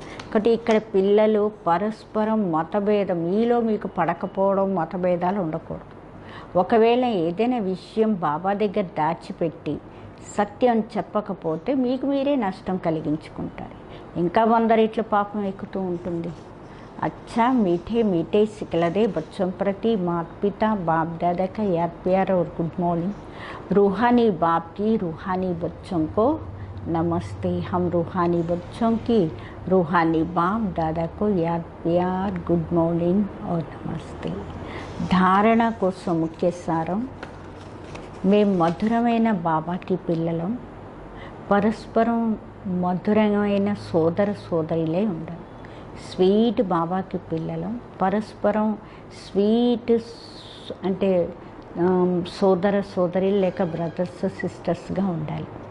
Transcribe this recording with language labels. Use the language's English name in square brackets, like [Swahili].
[Telugu] కాబట్టి ఇక్కడ పిల్లలు పరస్పరం మతభేదం, మీలో మీకు పడకపోవడం, మతభేదాలు ఉండకూడదు. ఒకవేళ ఏదైనా విషయం బాబా దగ్గర దాచిపెట్టి సత్యం చెప్పకపోతే మీకు మీరే నష్టం కలిగించుకుంటారు. ఇంకా 100 రెట్లు పాపం ఎక్కుతూ ఉంటుంది. [Hindi] अच्छा मीठे सिखला दे बच्चों प्रति माता पिता बाप दादा का याद प्यार और गुड मॉर्निंग। रूहानी बाप की रूहानी बच्चों को नमस्ते। हम रूहानी बच्चों की रूहानी बाप दादा को याद प्यार गुड मॉर्निंग और नमस्ते। [Telugu] धारणा కోసం ముఖ్య సారం, మేము మధురమైన బాబాకి పిల్లలం, పరస్పరం మధురమైన సోదర సోదరిలే ఉండాలి. స్వీట్ బాబాకి పిల్లలం, పరస్పరం స్వీట్ అంటే సోదర సోదరి లేక బ్రదర్స్ సిస్టర్స్గా ఉండాలి.